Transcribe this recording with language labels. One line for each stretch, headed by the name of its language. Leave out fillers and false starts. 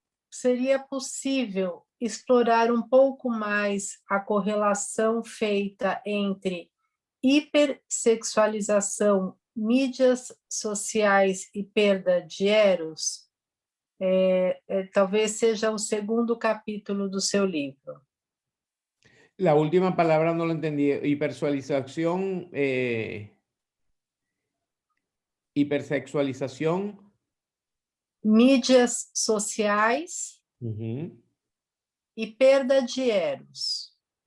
Portuguese: Seria possível explorar um pouco mais a correlação feita entre hipersexualização, mídias sociais e perda de eros? Talvez seja o segundo capítulo do seu livro.
Spanish: La última palabra no la entendí. Hipersexualización, hipersexualización.
Portuguese: Mídias sociais e perda de eros.